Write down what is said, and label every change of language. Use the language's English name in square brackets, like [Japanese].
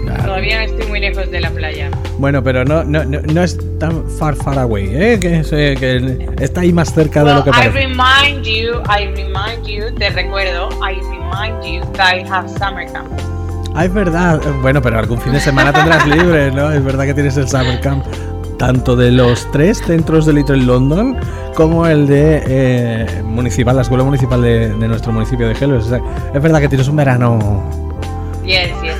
[Spanish] Todavía no estoy muy lejos de la playa. Bueno, pero no es tan [English] far away, [Spanish] ¿eh? Que está ahí más cerca de lo que parece. [English] I remind you that I have summer camp. [Spanish] Ah, es verdad. Bueno, pero algún fin de semana tendrás libre, ¿no? Es verdad que tienes el summer camp, tanto de los tres centros de Little London como el de municipal, la escuela municipal de nuestro municipio de Gelves. O sea, es verdad que tienes un verano. [English] Yes.